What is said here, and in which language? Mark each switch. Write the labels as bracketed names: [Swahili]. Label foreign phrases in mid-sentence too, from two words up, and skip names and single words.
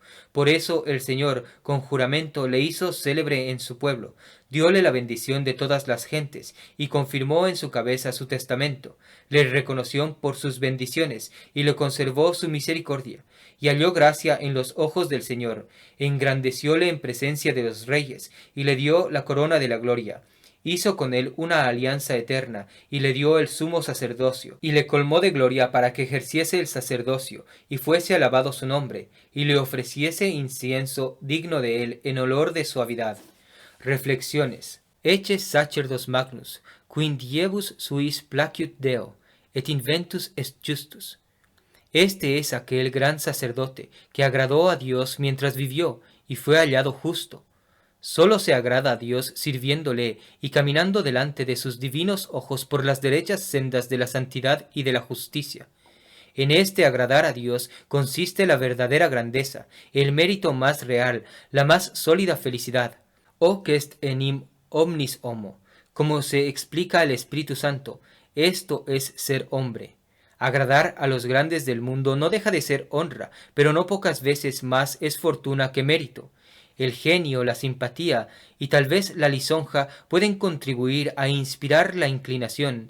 [Spanish] Por eso el Señor con juramento le hizo célebre en su pueblo, dióle la bendición de todas las gentes, y confirmó en su cabeza su testamento, le reconoció por sus bendiciones, y le conservó su misericordia, y halló gracia en los ojos del Señor, engrandecióle en presencia de los reyes, y le dio la corona de la gloria. Hizo con él una alianza eterna, y le dio el sumo sacerdocio, y le colmó de gloria para que ejerciese el sacerdocio, y fuese alabado su nombre, y le ofreciese incienso digno de él en olor de suavidad. Reflexiones. [Latin] Ecce sacerdos magnus, quin diebus suis placiut Deo, et inventus est justus. [Spanish] Este es aquel gran sacerdote que agradó a Dios mientras vivió y fue hallado justo. Solo se agrada a Dios sirviéndole y caminando delante de sus divinos ojos por las derechas sendas de la santidad y de la justicia. En este agradar a Dios consiste la verdadera grandeza, el mérito más real, la más sólida felicidad. [Latin] Hoc est enim omnis homo, [Spanish] como se explica el Espíritu Santo, esto es ser hombre. Agradar a los grandes del mundo no deja de ser honra, pero no pocas veces más es fortuna que mérito. El genio, la simpatía y tal vez la lisonja pueden contribuir a inspirar la inclinación.